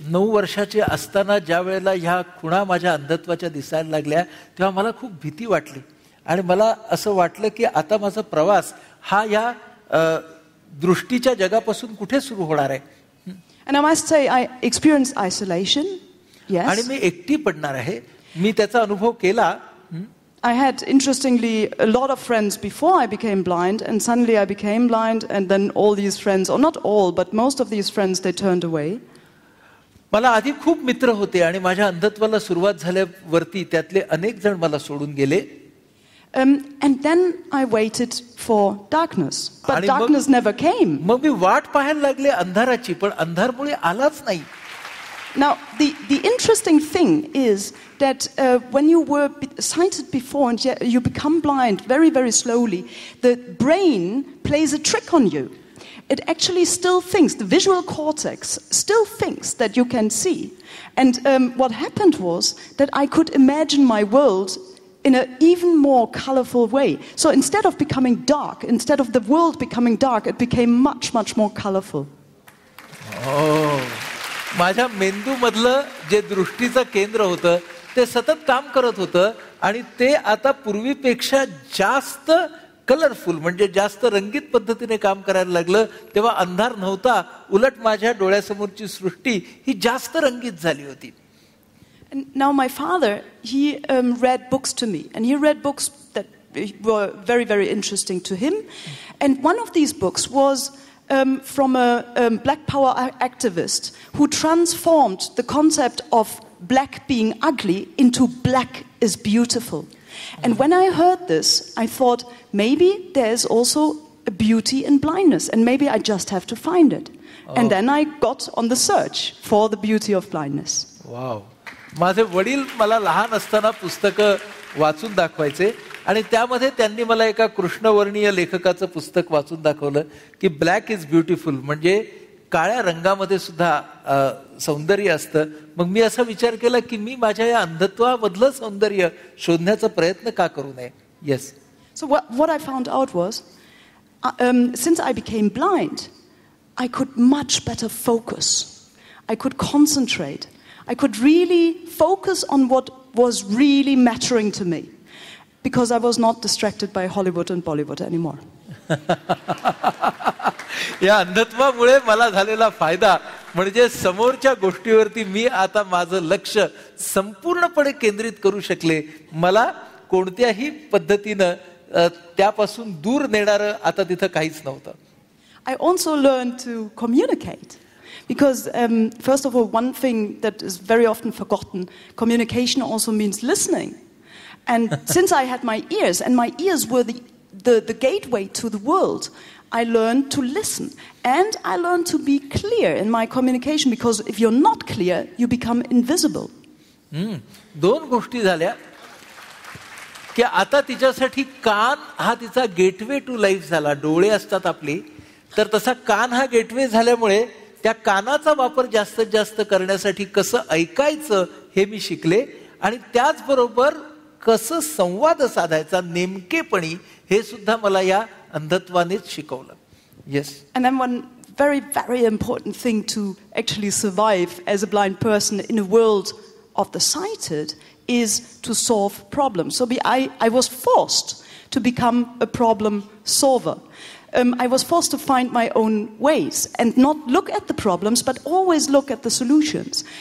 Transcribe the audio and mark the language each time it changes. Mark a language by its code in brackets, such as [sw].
[mr] 9 वर्षाचे असताना ज्या वेळेला ह्या खुणा माझ्या अंधत्वाच्या दिसायला लागल्या तेव्हा मला खूप भीती वाटली आणि मला असं वाटलं की आता माझा प्रवास हा या दृष्टीच्या जगापासून कुठे सुरू होणार आहे. [en] And I must say I experienced isolation. Yes. [mr] आणि मी एकटी पडणार आहे. मी त्याचा अनुभव केला. [en] I had, interestingly, a lot of friends before I became blind, and suddenly I became blind, and then all these friends, or not all, but most of these friends, they turned away. [mr] मला आधी खूप मित्र होते आणि माझ्या अंधत्वाला सुरुवात झाल्यावरती त्यातले अनेक जण मला सोडून गेले. [en] And then I waited for darkness, but darkness never came. [mr] मग मी वाट पाहायला लागले अंधाराची, पण अंधारमुळे आलाच नाही. [en] Now, the interesting thing is that when you were sighted before and you become blind very, very slowly, the brain plays a trick on you. It actually still thinks, the visual cortex still thinks that you can see. And what happened was that I could imagine my world in an even more colorful way. So instead of becoming dark, instead of the world becoming dark, it became much, much more colorful. Oh. [mr] माझ्या मेंदूमधलं जे दृष्टीचं केंद्र होतं ते सतत काम करत होतं आणि ते आता पूर्वीपेक्षा जास्त कलरफुल म्हणजे जास्त रंगीत पद्धतीने काम करायला लागलं. तेव्हा अंधार नव्हता, उलट माझ्या डोळ्यासमोरची सृष्टी ही जास्त रंगीत झाली होती. [en] Now my father, he read books to me, and he read books that were very, very interesting to him. And one of these books was from a black power activist who transformed the concept of black being ugly into black is beautiful. And when I heard this, I thought maybe there's also a beauty in blindness, and maybe I just have to find it. And then I got on the search for the beauty of blindness. Wow. [mr] माझे वडील मला लहान असताना पुस्तकं वाचून दाखवायचे आणि त्यामध्ये त्यांनी मला एका कृष्णवर्णीय लेखकाचं पुस्तक वाचून दाखवलं की [en] black is beautiful, [mr] म्हणजे काळ्या रंगामध्ये सुद्धा सौंदर्य असतं. मग मी असा विचार केला की मी माझ्या या अंधत्वामधलं सौंदर्य शोधण्याचा प्रयत्न का करू नये. [en] Yes. So what I found out was, since I became blind, I could much better focus. I could concentrate. I could really focus on what was really mattering to me, because I was not distracted by Hollywood and Bollywood anymore. [mr] या अंधत्वामुळे मला झालेला फायदा म्हणजे समोरच्या गोष्टीवरती मी आता माझं लक्ष संपूर्णपणे केंद्रित करू शकले. मला कोणत्याही पद्धतीनं त्यापासून दूर नेणारं आता तिथं काहीच नव्हतं. [en] I also learned to communicate. Because first of all, one thing that is very often forgotten, communication also means listening. And since I had my ears, and my ears were the gateway to the world, I learned to listen. And I learned to be clear in my communication, because if you're not clear, you become invisible. [mr] दोन गोष्टी झाल्या की आता तिच्यासाठी कान हा तिचा [en] gateway to life [mr] झाला. डोळे असतात आपली, तर तसा कान हा गेटवे झाल्यामुळे त्या कानाचा वापर जास्तीत जास्त करण्यासाठी कसं ऐकायचं हे मी शिकले आणि त्याचबरोबर कसं संवाद साधायचा नेमकेपणी हे सुद्धा मला या अंधत्वानेच शिकवलं. [en] Yes. And then one very, very important thing to actually survive as a blind person in a world of the sighted is to solve problems. So I was forced to become a problem solver. I was forced to find my own ways and not look at the problems, but always look at the solutions.